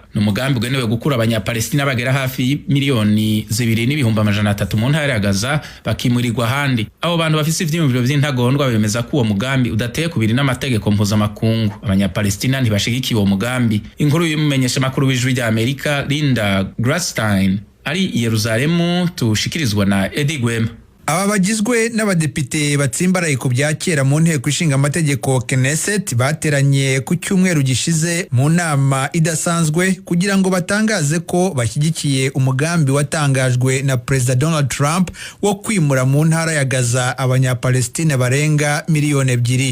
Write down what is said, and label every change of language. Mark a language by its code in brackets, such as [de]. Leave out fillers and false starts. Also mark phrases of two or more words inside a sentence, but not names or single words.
[rn] N'umugambi ugenewe gukura abanyapalestina bagera hafi miliyoni 2.3 mu ntara ya Gaza bakimurirwa handi. Abo bantu bafise ivyimviro vy'intagondwa bemeza ko uwo mugambi udateye kubiri n'amategeko mpuzamakungu. Abanyapalestina ntibashigikiye uwo mugambi. Inkuru y'umumenyesha makuru w'ijwi rya Amerika Linda Grasstein ari i Yerusalemu tushikirizwa na Eddie Gwema. [rw] Aba bagizwe n'abadepite batsimbaraye ku bya kera mu nteko ishinga amategeko Knesset bateranye ku cyumweru gishize mu nama idasanzwe kugira ngo batangaze ko bashyigikiye umugambi watangajwe na President Donald Trump wo kwimura mu ntara ya Gaza abanyapalestina barenga miliyoni 2.